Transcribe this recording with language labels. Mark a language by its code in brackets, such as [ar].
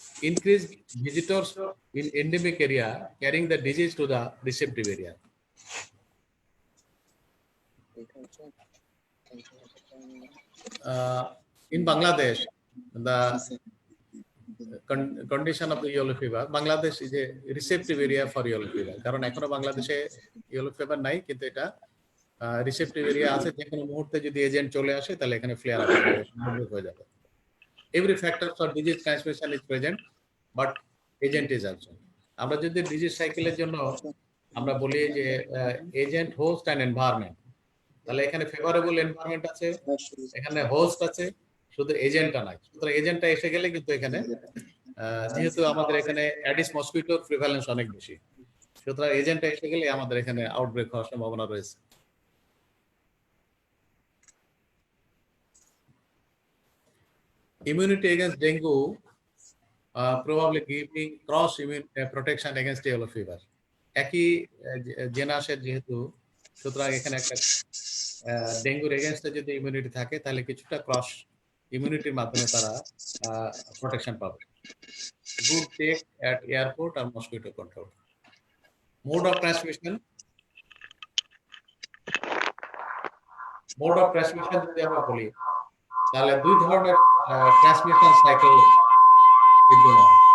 [en] Increased visitors in endemic area carrying the disease to the receptive area. In Bangladesh, the condition of the yellow fever, Bangladesh is a receptive area for yellow fever. [bn] কারণ এখনো বাংলাদেশে yellow fever নাই, কিন্তু এটা receptive area আছে। যে কোনো মুহূর্তে যদি এজেন্ট চলে আসে তাহলে এখানে ফ্লেয়ার আপ হয়ে যাবে। [en] Every factor for disease transmission is present, but agent is absent. [bn] আমরা যদি ডিজিজ সাইকেলের জন্য আমরা বলি যে এজেন্ট, হোস্ট অ্যান্ড এনভায়রনমেন্ট, তাহলে এখানে ফেভারেবল এনভায়রনমেন্ট আছে, এখানে হোস্ট আছে, শুধু এজেন্টটা নাই। সুতরাং এজেন্টটা এসে গেলে কিন্তু এখানে যেহেতু আমাদের এখানে অ্যাডিস মসকিটোর প্রিভ্যালেন্স অনেক বেশি, সুতরাং এজেন্টটা এসে গেলে আমাদের এখানে আউটব্রেক হওয়ার সম্ভাবনা রয়েছে। [en] Immunity against dengue probably giving cross immune protection against yellow fever. [bn] একই জেনাসের যেহেতু, সুতরাং এখানে একটা ডেঙ্গুর এগেনস্টে যদি ইমিউনিটি থাকে তাহলে কিছুটা ক্রস ইমিউনিটির মাধ্যমে তারা প্রোটেকশন পাবে। [en] good take at airport [bn] আর mosquito control. Mode of transmission যদি আমরা বলি তাহলে দুই ধরনের ট্রান্সমিশন সাইকেল বিদ্যমান।